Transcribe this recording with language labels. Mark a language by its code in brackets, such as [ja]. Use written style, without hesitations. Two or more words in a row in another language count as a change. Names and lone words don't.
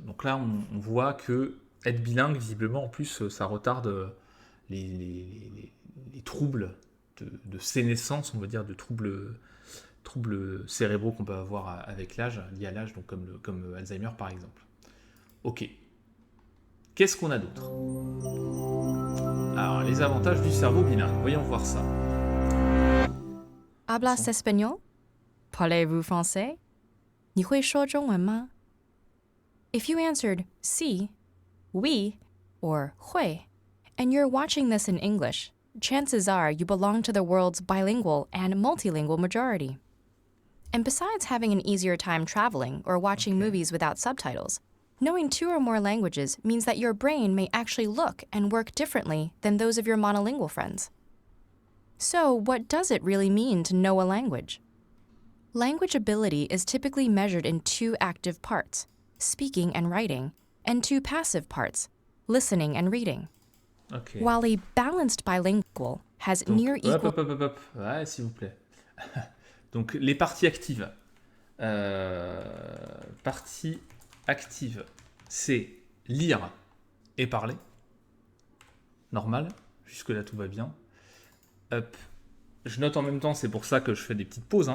[fr] Donc là, on voit que être bilingue, visiblement, en plus, ça retarde les troubles de sénescence, on va dire, de troubles cérébraux qu'on peut avoir avec l'âge, liés à l'âge, donc comme Alzheimer par exemple. Ok. Qu'est-ce qu'on a d'autre? Alors, les avantages du cerveau bilingue. Voyons voir ça. [es] Hablas espagnol? [fr] Parlez-vous français? [zh] 你会说中文吗? [en] If you answered sí, oui, or 会, and you're watching this in English, chances are you belong to the world's bilingual and multilingual majority. And besides having an easier time traveling or watching movies without subtitles, knowing 2 or more languages means that your brain may actually look and work differently than those of your monolingual friends. So, what does it really mean to know a language? Language ability is typically measured in 2 active parts, speaking and writing, and 2 passive parts, listening and reading. Okay. While a balanced bilingual has near equal... [fr] Hop. Ouais, s'il vous plaît. Donc, les parties actives. Partie active, c'est lire et parler. Normal. Jusque-là, tout va bien. Hop. Je note en même temps, c'est pour ça que je fais des petites pauses.